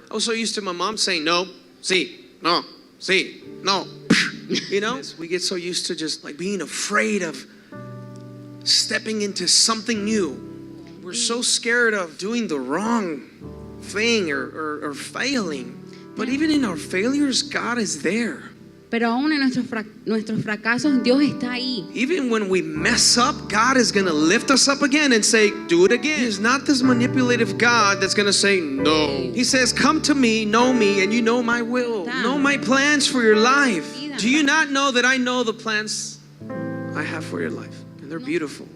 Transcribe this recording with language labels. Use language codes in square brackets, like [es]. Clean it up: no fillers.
[en] I was so used to my mom saying [es] no, sí, no, sí, no. [en] We get so used to just like being afraid of stepping into something new. We're so scared of doing the wrong thing or failing. But even in our failures, God is there. [es] Pero aún en nuestros fracasos, Dios está ahí. [en] Even when we mess up, God is going to lift us up again and say, do it again. He's not this manipulative God that's going to say no. He says, come to me, and you know my will. Know my plans for your life. Do you not know that I know the plans I have for your life? And they're beautiful.